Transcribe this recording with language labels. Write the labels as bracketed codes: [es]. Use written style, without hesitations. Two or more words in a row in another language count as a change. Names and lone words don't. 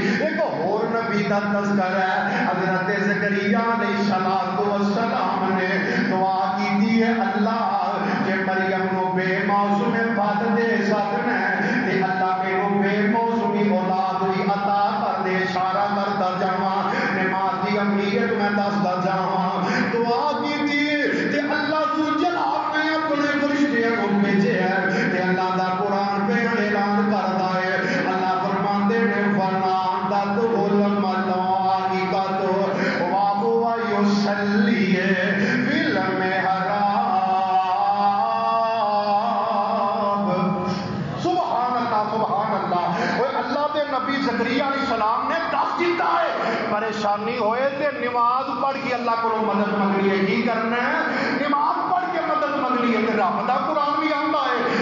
[ur] ایک اور نبی کا تذکرہ ہے حضرت زکریا علیہ السلام نے دعا کی ہے اللہ کہ مریم نو بے موسم بد دے سکنا تے اللہ میرے بے موسمی اولاد بھی عطا کر دے. [pa] اشارہ کرتا جاواں نماز دی اہمیت میں دسدا جاواں. دعا کی تے اللہ جلال نے اپنے فرشتیاں کو بھیجیا تے اللہ دا قرآن پہ اعلان کردا ہے. اللہ فرماندے نے [ar] فنادت الملائکۃ وهو یصلی فی المحراب. سبحان اللہ سبحان اللہ. [pa] اوے اللہ دے نبی زکریا علیہ السلام نے دس دیتا ہے پریشانی ہوئے تے نماز پڑھ کے اللہ کو مدد منگنی ہے. کی کرنا ہے؟ نماز پڑھ کے مدد منگنی ہے. رب دا قرآن بھی آندا ہے.